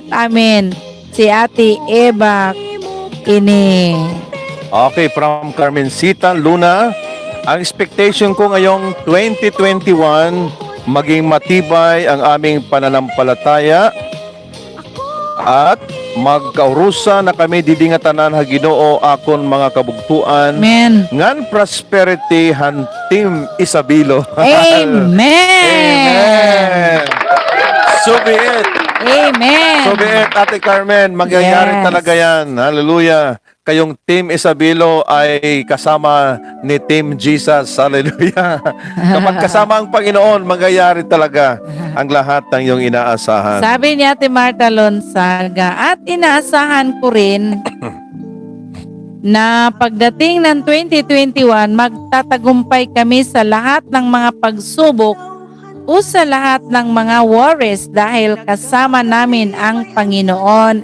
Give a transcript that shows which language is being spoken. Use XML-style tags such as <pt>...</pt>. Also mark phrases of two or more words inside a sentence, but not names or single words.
<tl>Amen. Si Ate Eva ini. Okay, from Carmencita Luna, ang expectation ko ngayong 2021, maging matibay ang aming pananampalataya at</tl> <war>magkaurusa na kami didingatanan ha Ginoo akon mga kabugtuan.</war> <tl>Amen.</tl> <war>Ngan prosperity han Team Isabelo.</war> <tl>Amen.</tl> <en>Amen. So be it. Amen. So be it,</en> <tl>Ate Carmen. Magyayari</tl> <en>Yes.</en> <tl>talaga yan. Hallelujah. Kayong Team Isabelo ay kasama ni Team Jesus. Hallelujah. Kapag kasama ang Panginoon, magyayari talaga ang lahat ng iyong inaasahan. Sabi ni Ate Marta Lonsaga, at inaasahan ko rin na pagdating ng 2021, magtatagumpay kami sa lahat ng mga pagsubok o sa lahat ng mga worries dahil kasama namin ang Panginoon.</tl>